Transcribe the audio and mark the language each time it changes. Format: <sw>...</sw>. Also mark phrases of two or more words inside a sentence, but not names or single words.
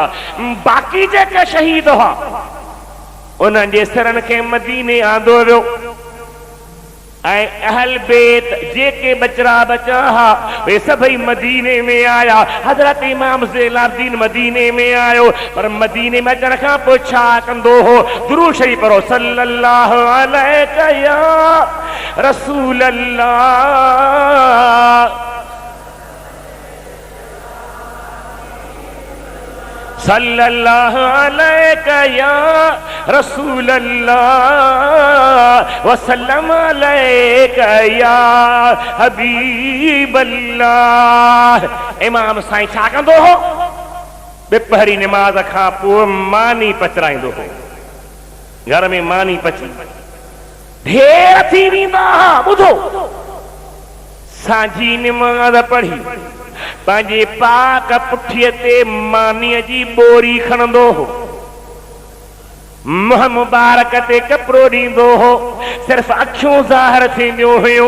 <sd>बाक़ी जेके शहीद हुआ, उन्हनि जे सिरनि खे मदीने आंदो वियो अहल बेत जेके बचरा बचा हा वे सभई मदीने में आया। हजरत इमाम ज़ैनुद्दीन मदीने में आयो, पर मदीने में अचण खां पोइ छा कंदो हो? दुरूद शरीफ पढ़ो,</sd> <ar>صلى الله عليك يا رسول الله، صلى الله عليك يا رسول الله وسلم عليك يا حبيب الله.</ar> <sd>इमाम साईं छा कंदो हो? ॿिपहरी निमाज़ खां पोइ मानी पचराईंदो हो। घर में मानी पची ढेर थी वेंदा हा। ॿुधो, सांझी निमाज़ पढ़ी पंहिंजे पाक पुठीअ ते मानीअ जी बोरी खणंदो हो, मुंह मुबारक ते कपिड़ो ॾींदो हो, सिर्फ़ अखियूं ज़ाहिर थींदियूं हुयूं।</sd>